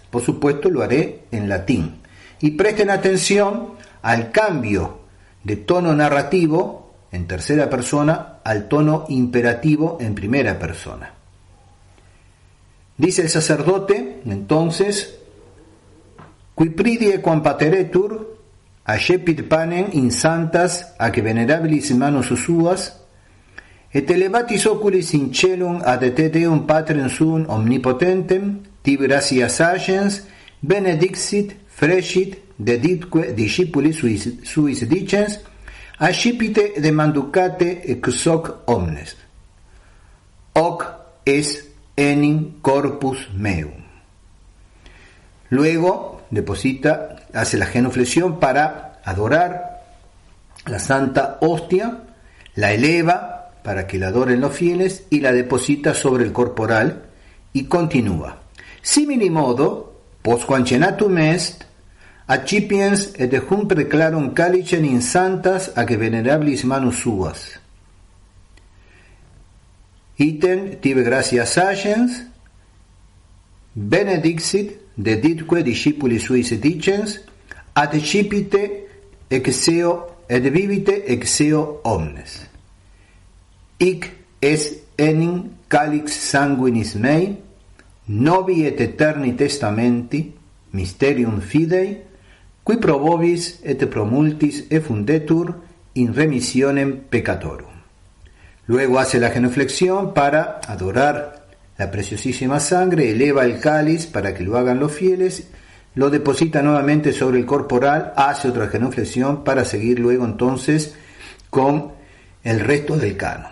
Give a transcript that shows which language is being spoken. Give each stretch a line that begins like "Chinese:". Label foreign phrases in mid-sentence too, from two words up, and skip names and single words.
Spanish: Por supuesto, lo haré en latín. Y presten atención al cambio de tono narrativo en tercera persona al tono imperativo en primera persona. Dice el sacerdote, entonces,
Latin: qui pridie quam pateretur, accepit panem in santas ac venerabilis manus suas, et elevatis oculis in celum ad te Deum Patrem suum omnipotentem, tibi gratias agens, benedixit, frecit, deditque discipulis suis dicens, accipite demanducate ex hoc omnes. Hoc es enim corpus meum.
Spanish: Luego hace la genuflexión para adorar la Santa Hostia, la eleva para que la adoren los fieles y la deposita sobre el corporal y continúa.
Latin: Simili modo, postquam cenatum est, accipiens et hum preclarum calicem in santas ac venerabilis manus suas. Item tibi gratias agens, benedixit, deditque discipulis suis dicens, accipite exeo et vivite exeo omnes. Hic es enim calix sanguinis mei, novi et eterni testamenti, mysterium fidei, qui pro vobis et pro multis effundetur in remissionem peccatorum.
Spanish: Luego hace la genuflexión para adorar la preciosísima sangre, eleva el cáliz para que lo hagan los fieles, lo deposita nuevamente sobre el corporal, hace otra genuflexión para seguir luego entonces con el resto del canon.